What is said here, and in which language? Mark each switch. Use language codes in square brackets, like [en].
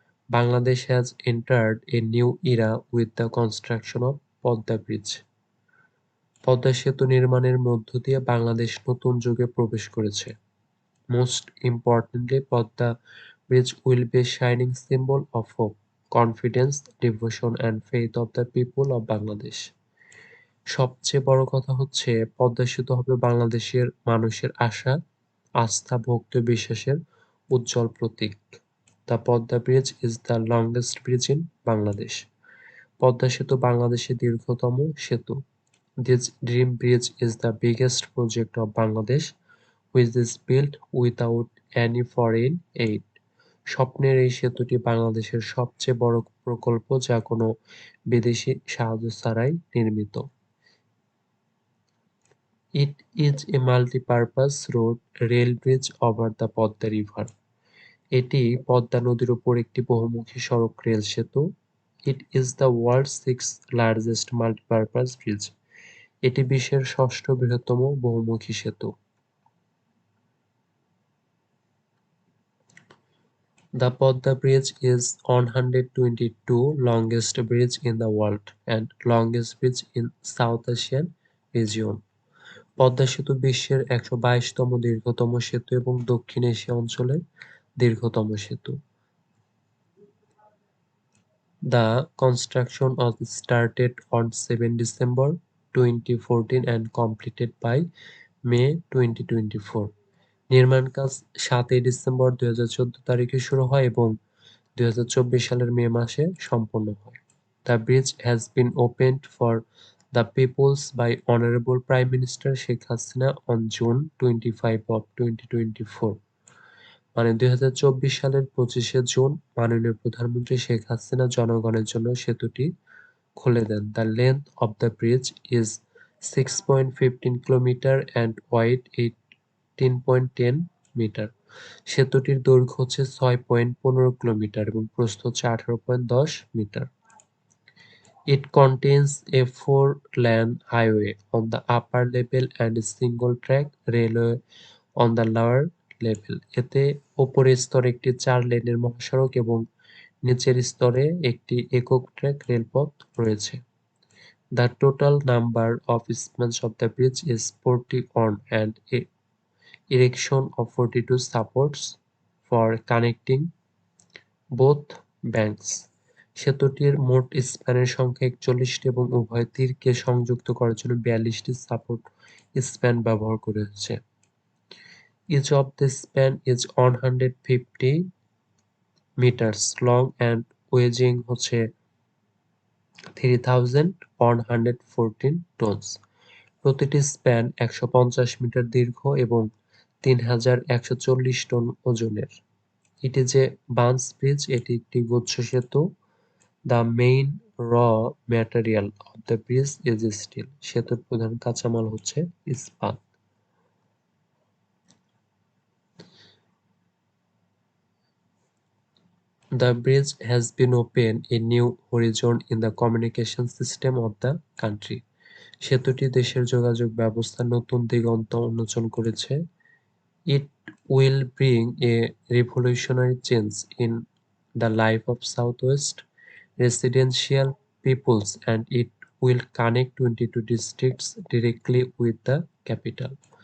[en] Bangladesh has entered a new era with the construction of Podda Bridge. [bn] Padma সেতু নির্মাণের মধ্য দিয়ে বাংলাদেশ নতুন যুগে প্রবেশ করেছে। [en] Most importantly, Podda Bridge will be a shining symbol of hope, confidence, devotion and faith of the people of Bangladesh. [bn] সবচেয়ে বড় কথা হচ্ছে পদ্মা সেতু হবে বাংলাদেশের মানুষের আশা, আস্থা, ভক্তি ও বিশ্বাসের উজ্জ্বল প্রতীক। [en] The Podda Bridge is the longest bridge in Bangladesh. [bn] Padma সেতু বাংলাদেশের দীর্ঘতম সেতু। [en] This dream bridge is the biggest project of Bangladesh, which is built without any foreign aid. [bn] স্বপ্নের এই সেতুটি বাংলাদেশের সবচেয়ে বড় প্রকল্প যা কোনো বিদেশি সাহায্য ছাড়াই নির্মিত। [en] It is a multi-purpose road rail bridge over the Podda River. [bn] এটি পদ্মা নদীর উপর একটি বহুমুখী সড়ক রেল সেতু। [en] It is the world's sixth largest multi-purpose bridge. [bn] এটি বিশ্বের ষষ্ঠ বৃহত্তম বহুমুখী সেতু। [en] The Podda Bridge is 122 longest bridge in the world and longest bridge in South Asian region. [bn] Padma সেতু বিশ্বের ১২২তম দীর্ঘতম সেতু এবং দক্ষিণ এশিয়া অঞ্চলের দীর্ঘতম সেতু। [en] The construction was started on 7 December 2014 and completed by May 2024. [bn] নির্মাণ কাজ ৭ই ডিসেম্বর ২০১৪ তারিখে শুরু হয় এবং ২০২৪ সালের মে মাসে সম্পন্ন হয়। [en] The bridge has been opened for the peoples by Honorable Prime Minister Sheikh Hasina on June 25 of 2024. [bn] মানে ২০২৪ সালের ২৫শে জুন মাননীয় প্রধানমন্ত্রী শেখ হাসিনা জনগণের জন্য সেতুটি খুলে দেন। [en] The length of the bridge is 6.15 kilometre and wide 18.10 metre. [bn] সেতুটির দৈর্ঘ্য হচ্ছে 6.15 কিলোমিটার এবং প্রস্থ হচ্ছে 18.10 metre. [en] It contains a 4-lane highway on the upper level and a single-track railway on the lower level. [bn] এতে উপরের স্তরে একটি 4 লেনের মহাসড়ক এবং নিচের স্তরে একটি একক ট্র্যাক রেলপথ রয়েছে। [en] The total number of spans of the bridge is 41 and erection of 42 supports for connecting both banks. [bn] সেতুটির মোট স্প্যানের সংখ্যা ৪১টি এবং উভয় তীরকে সংযুক্ত করার জন্য ৪২টি সাপোর্ট স্প্যান ব্যবহার করা হয়েছে। [en] Each of the span is 150 meters long and weighing [bn] হচ্ছে [en] 3114 tons. [bn] প্রতিটি স্প্যান ১৫০ মিটার দীর্ঘ এবং 3140 টন ওজনের। [en] It is a bunch bridge. [bn] এটি একটি গুচ্ছ সেতু। [en] The main raw material of the bridge is steel. [bn] সেতুর প্রধান কাঁচামাল হচ্ছে ইস্পাত। [en] The bridge has been opened a new horizon in the communication system of the country. [bn] সেতুটি দেশের যোগাযোগ ব্যবস্থার নতুন দিগন্ত উন্মোচন করেছে। [en] It will bring a revolutionary change in the life of Southwest residential peoples and it will connect 22 districts directly with the capital.